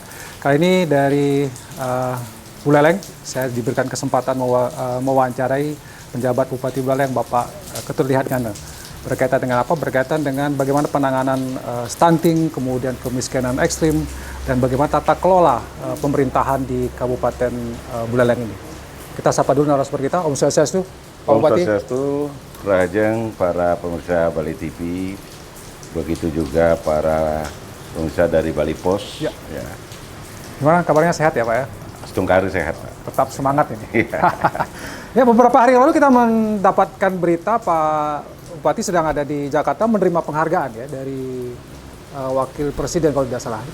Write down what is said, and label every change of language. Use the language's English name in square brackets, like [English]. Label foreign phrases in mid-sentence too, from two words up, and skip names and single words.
[Indonesian] Kali ini dari Buleleng, saya diberikan kesempatan mewawancarai penjabat Bupati Buleleng, Bapak Keturlihat Ngana. Berkaitan dengan apa? Berkaitan dengan bagaimana penanganan stunting, kemudian kemiskinan ekstrim, dan bagaimana tata kelola pemerintahan di Kabupaten Buleleng ini. Kita sapa dulu narasumber kita, [Balinese] Om Swastiastu. Om Swastiastu, Rahajeng, [Indonesian] para pemirsa Bali TV, begitu juga para pemirsa dari Bali Pos. Ya. Gimana kabarnya, sehat ya Pak ya? Setungkari sehat Pak. Tetap semangat ini. Ya, beberapa hari lalu kita mendapatkan berita Pak Bupati sedang ada di Jakarta menerima penghargaan ya dari Wakil Presiden kalau tidak salah.